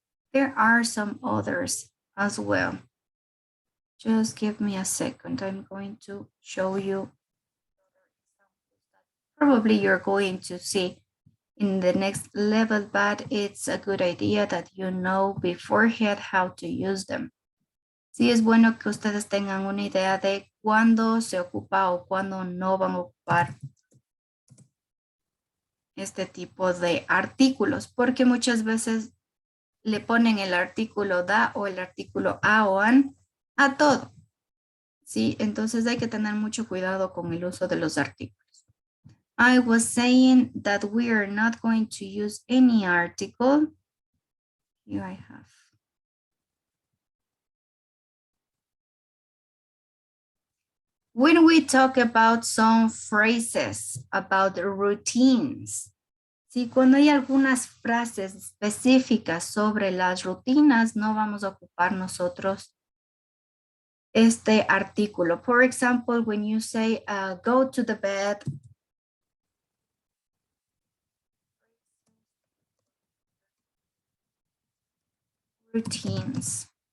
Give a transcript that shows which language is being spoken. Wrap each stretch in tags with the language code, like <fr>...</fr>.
<en>There are some others as well. Just give me a second. I'm going to show you. Probably you're going to see in the next level, but it's a good idea that you know beforehand how to use them.</en> <es>Sí, es bueno que ustedes tengan una idea de cuándo se ocupa o cuándo no van a ocupar este tipo de artículos, porque muchas veces le ponen el artículo da o el artículo a o an a todo. Sí, entonces hay que tener mucho cuidado con el uso de los artículos.</es> <en>I was saying that we are not going to use any article. Here I have. When we talk about some phrases, about routines,</en> <es>¿sí? Cuando hay algunas frases específicas sobre las rutinas, no vamos a ocupar nosotros este artículo.</es> <en>For example, when you say, go to the bed, routines.</en>